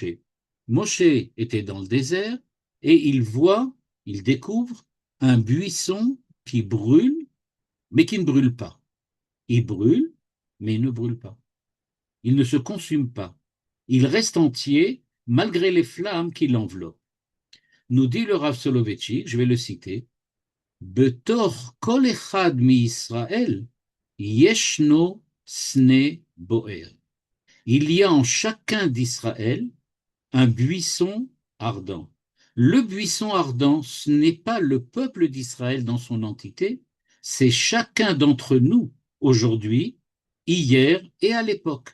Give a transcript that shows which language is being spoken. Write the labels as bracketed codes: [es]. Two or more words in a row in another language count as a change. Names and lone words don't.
[fr] Moshe était dans le désert et il découvre un buisson qui brûle, mais qui ne brûle pas. Il brûle, mais il ne brûle pas. Il ne se consume pas. Il reste entier malgré les flammes qui l'enveloppent. Nous dit le Rav Soloveitchik, je vais le citer, [he] בתוך כל אחד מישראל, ישנו סנה בוער. [fr] Il y a en chacun d'Israël un buisson ardent. Le buisson ardent, ce n'est pas le peuple d'Israël dans son entité, c'est chacun d'entre nous aujourd'hui, hier et à l'époque.